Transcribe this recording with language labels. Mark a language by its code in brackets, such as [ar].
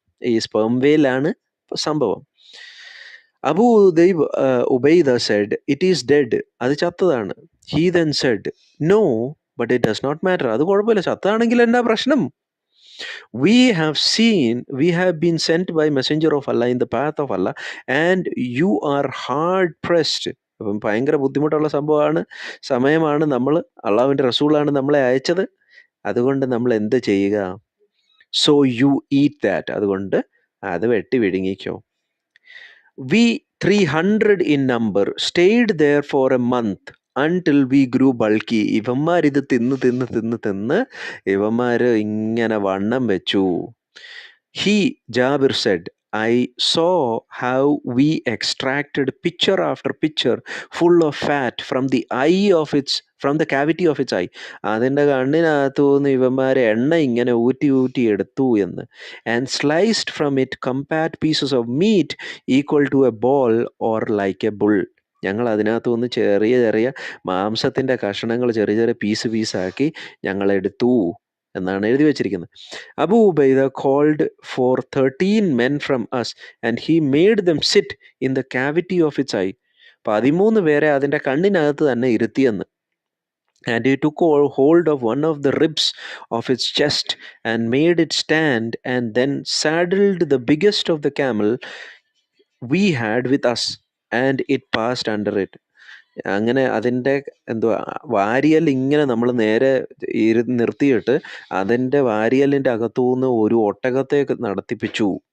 [ml] ഈ സ്പെർം വെയിലാണ് സംഭവം. Abu Ubaida Z, [en] It is dead. [ml] അത് ചത്തതാണ്. [en] He then said, no but it does not matter. [ml] അത് കുഴപ്പമില്ല, ചത്തതാണെങ്കിൽ എന്നാ പ്രശ്നം? [en] We have been sent by messenger of Allah in the path of Allah and you are hard pressed. [ml] അപ്പം ഭയങ്കര ബുദ്ധിമുട്ടുള്ള സമയമാണ്. നമ്മൾ അള്ളാഹുവിൻ്റെ റസൂളാണ് നമ്മളെ അയച്ചത്, അതുകൊണ്ട് നമ്മൾ എന്ത് ചെയ്യുക? [en] So you eat that. [ml] അതുകൊണ്ട് അത് വെട്ടി വിഴുങ്ങിക്കോ. [en] We 300 in number stayed there for a month until we grew bulky. [ml] ഇവന്മാരിത് തിന്ന് ഇവന്മാര് ഇങ്ങനെ വണ്ണം വെച്ചു. [en] Jabir said, I saw how we extracted pitcher after pitcher full of fat from the cavity of its eye. [ml] അതിൻ്റെ കണ്ണിനകത്തു നിന്ന് ഇവന്മാരെ എണ്ണ ഇങ്ങനെ ഊറ്റി എടുത്തു എന്ന്. [en] And sliced from it compact pieces of meat equal to a ball or like a bull. [ml] ഞങ്ങൾ അതിനകത്തു നിന്ന് ചെറിയ മാംസത്തിൻ്റെ കഷണങ്ങൾ ചെറിയ പീസാക്കി ഞങ്ങൾ എടുത്തു എന്നാണ് എഴുതി വെച്ചിരിക്കുന്നത്. [en] Abu Ubaida called for 13 men from us and he made them sit in the cavity of its eye. [ml] 13 പേരെ അതിൻ്റെ കണ്ണിനകത്ത് തന്നെ ഇരുത്തിയെന്ന്. [en] And he took hold of one of the ribs of its chest and made it stand and then saddled the biggest of the camel we had with us and it passed under it. [ml] അങ്ങനെ അതിൻ്റെ വാരിയൽ ഇങ്ങനെ നമ്മൾ നേരെ നിർത്തിയിട്ട് അതിൻ്റെ വാരിയലിൻ്റെ അകത്തുനിന്ന് ഒരു ഒട്ടകത്തേക്ക് നടത്തിപ്പിച്ചു.